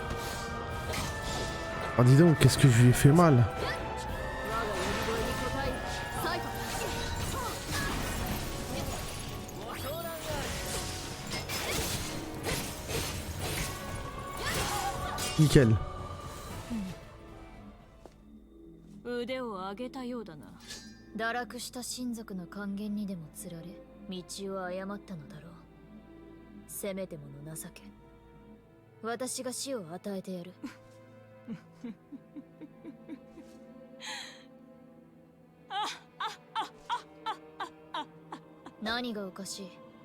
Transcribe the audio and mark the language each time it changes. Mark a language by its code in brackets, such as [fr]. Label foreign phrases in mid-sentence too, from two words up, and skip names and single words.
[fr] Ah dis donc, qu'est-ce que je lui ai fait mal. Nickel. [ja] 腕を上げたようだな。堕落した親族の還元にでもつられ道を誤ったのだろう。せめてもの情け。私が死を与えてやる。何がおかしい？